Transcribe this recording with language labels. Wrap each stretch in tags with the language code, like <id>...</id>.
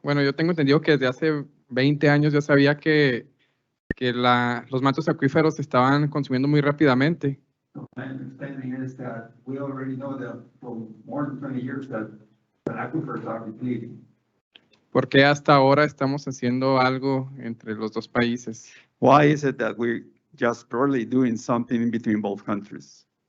<es>Bueno, yo tengo entendido que desde hace 20 años ya sabía que los mantos acuíferos se estaban consumiendo muy rápidamente.</es> <en>My understanding is that we already know that for more than 20 years that the aquifers are depleting.</en> <es>¿Por qué hasta ahora estamos haciendo algo entre los dos países?</es> <en>Why is it that we're just barely doing something in between both countries?</en>